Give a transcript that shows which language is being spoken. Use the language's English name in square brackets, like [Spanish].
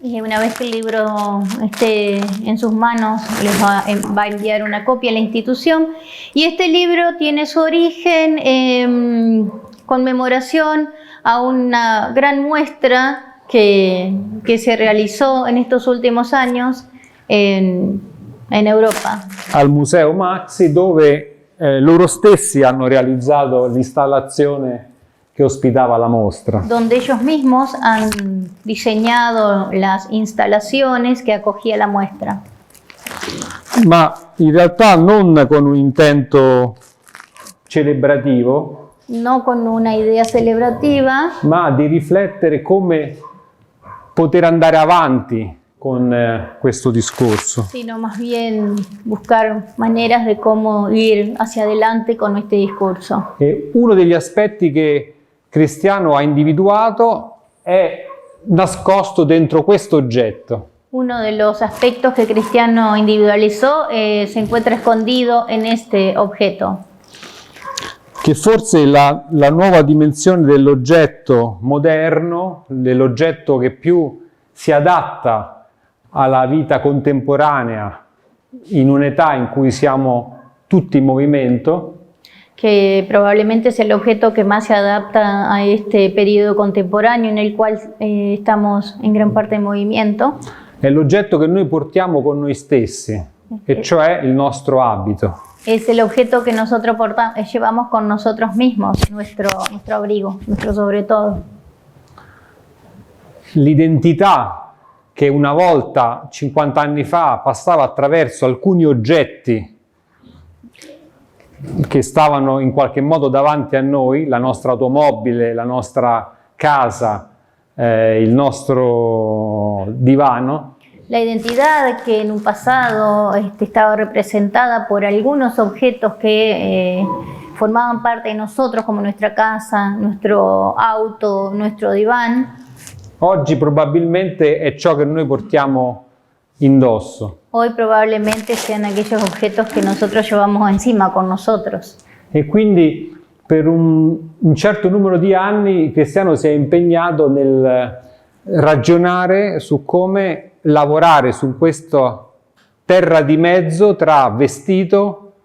[Spanish] Y una vez que el libro esté en sus manos, les va a enviar una copia a la institución. Y este libro tiene su origen en conmemoración a una gran muestra que se realizó en estos últimos años en Europa. [Italian] Al Museo Maxi, dove loro stessi hanno realizzato l'installazione che ospitava la mostra. [Spanish] Donde ellos mismos han diseñado las instalaciones que acogía la muestra. [Italian] Ma in realtà non con un intento celebrativo, [Spanish] No con una idea celebrativa, [Italian] ma di riflettere come poter andare avanti con questo discorso. [Spanish] sino más bien buscar maneras de cómo ir hacia adelante con este discurso. [Italian] E uno degli aspetti che Cristiano ha individuato è nascosto dentro questo oggetto. [Spanish] Uno de los aspectos que Cristiano individualizó se encuentra escondido en este objeto, [Italian] Che forse la nuova dimensione dell'oggetto moderno, dell'oggetto che più si adatta alla vita contemporanea in un'età in cui siamo tutti in movimento, [Spanish] que probablemente es el objeto que más se adapta a este periodo contemporáneo en el cual estamos en gran parte en movimiento. [Italian] è l'oggetto che noi portiamo con noi stessi, e cioè il nostro abito. [Spanish] Es el objeto que nosotros llevamos con nosotros mismos, nuestro abrigo, nuestro sobre todo. [Italian] L'identità che una volta, 50 anni fa, passava attraverso alcuni oggetti che stavano in qualche modo davanti a noi, la nostra automobile, la nostra casa, il nostro divano. [Spanish] La identidad que en un pasado estaba representada por algunos objetos que formaban parte de nosotros, como nuestra casa, nuestro auto, nuestro diván. [Italian] Oggi probabilmente è ciò che noi portiamo indosso. [Spanish] Hoy probablemente sean aquellos objetos que nosotros llevamos encima con nosotros. [Italian] E quindi per un certo numero di anni il Cristiano si è impegnato nel ragionare su come lavorare su questa terra di mezzo tra vestito